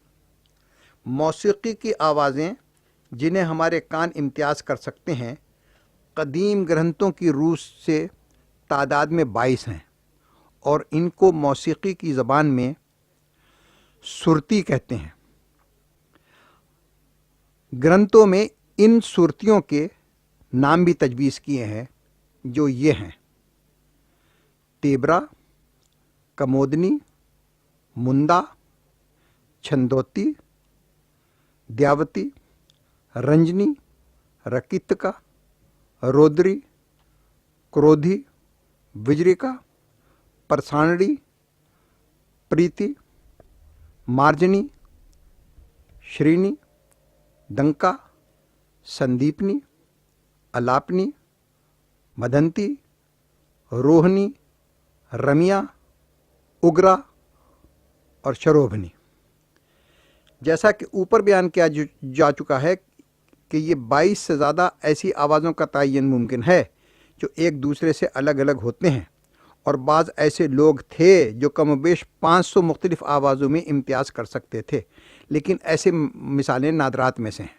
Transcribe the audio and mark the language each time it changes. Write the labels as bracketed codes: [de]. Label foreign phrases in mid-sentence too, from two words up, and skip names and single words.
[ur] موسیقی کی آوازیں جنہیں ہمارے کان امتیاز کر سکتے ہیں، قدیم گرنتھوں کی روح سے تعداد میں 22 ہیں، اور ان کو موسیقی کی زبان میں سرتی کہتے ہیں۔ گرنتھوں میں ان سرتیوں کے نام بھی تجویز کیے ہیں، جو یہ ہیں: تیبرا، کمودنی، مندا، چھندوتی، دیاوتی، رنجنی، رکیتکا، رودری، کرودھی، وجریکا، پرسانڑی، پریتی، مارجنی، شرینی، دنکا، سندیپنی، الاپنی، مدھنتی، روہنی، رمیا، اگرا اور شروبھنی۔ جیسا کہ اوپر بیان کیا جا چکا ہے کہ یہ 22 سے زیادہ ایسی آوازوں کا تعین ممکن ہے جو ایک دوسرے سے الگ الگ ہوتے ہیں، اور بعض ایسے لوگ تھے جو کم و بیش 500 مختلف آوازوں میں امتیاز کر سکتے تھے، لیکن ایسے مثالیں نادرات میں سے ہیں۔